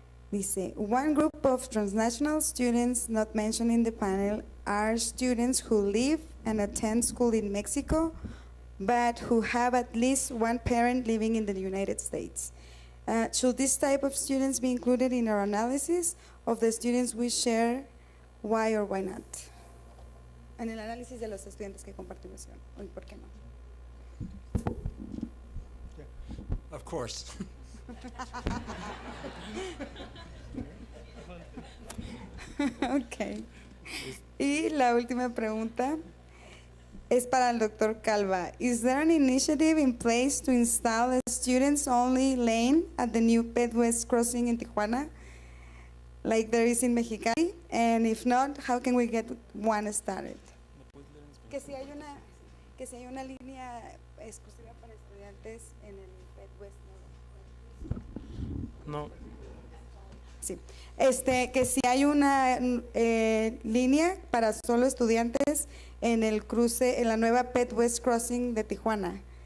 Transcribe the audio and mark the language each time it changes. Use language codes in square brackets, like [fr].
[es] Dice, [en] one group of transnational students not mentioned in the panel are students who live and attend school in Mexico, but who have at least one parent living in the United States. Should this type of students be included in our analysis of the students we share? Why or why not? [es] En el análisis de los estudiantes que compartimos hoy, ¿por qué no? [en] Of course. Ok. [es] Y la última pregunta es para el Dr. Calva. [en] Is there an initiative in place to install a students-only lane at the new Ped-West crossing in Tijuana, like there is in Mexicali? And if not, how can we get one started? [es] Que si hay una línea exclusiva para estudiantes en el Ped-West. No. Sí. Que si hay una línea para solo estudiantes en el cruce, en la nueva Ped-West Crossing de Tijuana.